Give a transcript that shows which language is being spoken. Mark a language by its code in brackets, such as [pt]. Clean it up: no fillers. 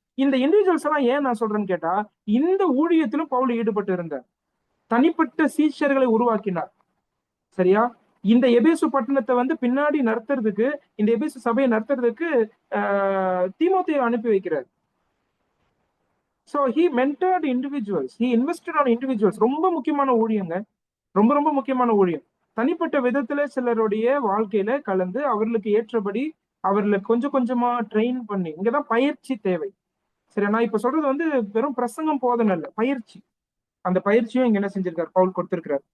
[ta] இந்த இண்டிவிஜுவல்ஸ் எல்லாம் ஏன் நான் சொல்றேன்னு கேட்டா, இந்த ஊழியத்திலும் பவுல் ஈடுபட்டு இருந்தார். தனிப்பட்ட சீஷர்களை உருவாக்கினார். சரியா? இந்த எபேசு பட்டணத்தை வந்து பின்னாடி நடத்துறதுக்கு, இந்த எபேசு சபையை நடத்துறதுக்கு தீமோத்தேயை அனுப்பி வைக்கிறார். [en] So he mentored individuals. He invested on individuals. [ta] ரொம்ப முக்கியமான ஊழியங்க. ரொம்ப ரொம்ப முக்கியமான ஊழியம். தனிப்பட்ட விதத்துல சிலருடைய வாழ்க்கையில கலந்து அவர்களுக்கு ஏற்றபடி அவர்களை கொஞ்சம் கொஞ்சமா ட்ரெயின் பண்ணி, இங்கதான் பயிற்சி தேவை. சரி, நான் இப்ப சொல்றது வந்து வெறும் பிரசங்கம் போதனை இல்ல, பயிற்சி. அந்த பயிற்சியும் இங்க என்ன செஞ்சிருக்காரு? பவுல் கொடுத்திருக்கிறார்.